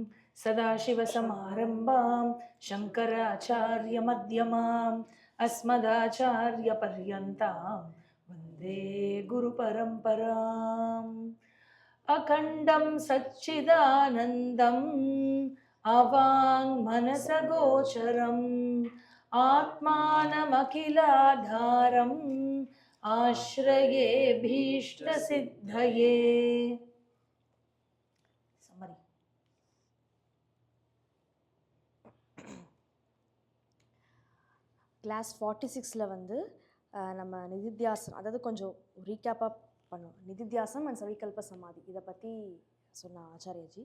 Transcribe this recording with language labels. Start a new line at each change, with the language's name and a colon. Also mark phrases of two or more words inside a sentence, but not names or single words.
Sanskrit: सदाशिवसमारम्भां शङ्कराचार्यमध्यमाम् अस्मदाचार्यपर्यन्तां वन्दे गुरुपरम्पराम् अखण्डं सच्चिदानन्दम् अवाङ्मनसगोचरम् आत्मानमखिलाधारम् आश्रये भीष्टसिद्धये.
Tamil: Summary. கிளாஸ் 46ல் வந்து நம்ம நிதித்தியாசனம், அதாவது கொஞ்சம் ரீகேப்பாக பண்ணுவோம். நிதித்தியாசனம் அண்ட்
Sanskrit: सविकल्प समाधि
Tamil: இதை பற்றி சொன்ன ஆச்சாரியாஜி.